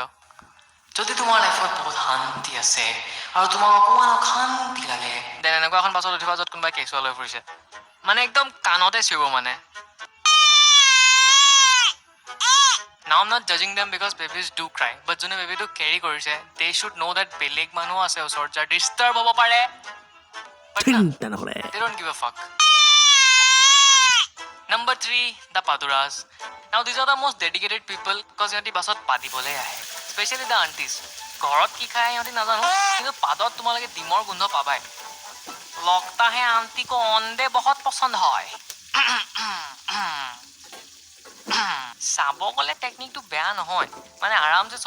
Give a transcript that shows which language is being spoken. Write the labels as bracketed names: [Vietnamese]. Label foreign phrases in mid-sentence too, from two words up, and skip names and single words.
[Assamese] যদি তোমাৰ লাইফত বহুত শান্তি আছে আৰু তোমাক অকণমান অশান্তি লাগে দেন এনেকুৱা এখন বাছত উঠিবা য'ত কোনোবাই কেঁচুৱা লৈ ফুৰিছে মানে একদম কাণতে চিঞৰিব মানে [English] Now I'm not judging them because babies do cry but [Assamese] যোনে বেবিটো কেৰি কৰিছে [English] they should know that [Assamese] বেলেগ মানুহ আছে ওচৰত যাৰ ডিষ্টাৰ্ব হ'ব পাৰে [English] but they don't give a fuck Number 3, the paduras. Now these are the most dedicated people because [Assamese] ইহঁতি বাছত পাদিবলৈ আহে [English] specially the aunties [Assamese] ঘৰত কি খায় ইহঁতি নাজানো কিন্তু পাদত তোমালোকে ডিমৰ গোন্ধ পাবাই লগতা হে [Hindi] आंटी को अंडे बहुत पसंद है [Assamese] চাব গ'লে টেকনিকটো বেয়া নহয় মানে আৰামছে চব